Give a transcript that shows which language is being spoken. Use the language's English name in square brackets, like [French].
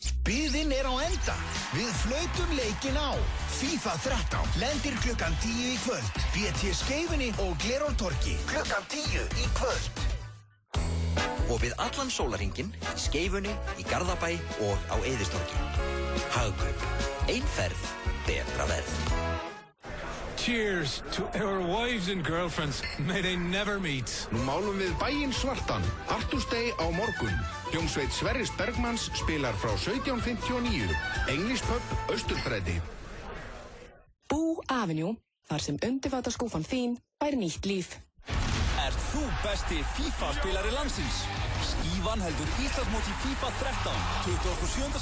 [Icelandic] Biðin er á enda. Við flautum leikinn á. FIFA 13 lendir klukkan 10 í kvöld. BT Skeifunni og Glerártorgi klukkan 10 í kvöld. Og við allan sólarhringinn, í Skeifunni, í Garðabæ og á Eiðistorgi. Hagkaup. Ein ferð, betra verð. [English] Cheers to our wives and girlfriends. May they never meet. [Icelandic] Nú málum við bæinn svartan. Arthur's Day á morgun. Hljómsveit Sverris Bergmanns spilar frá 17:59. English Pub, Austurstræti. Boo Avenue, þar sem undirfataskúffan þín fær nýtt líf. Ert þú besti FIFA-spilari landsins? Skífan heldur Íslandsmót í FIFA 13 27.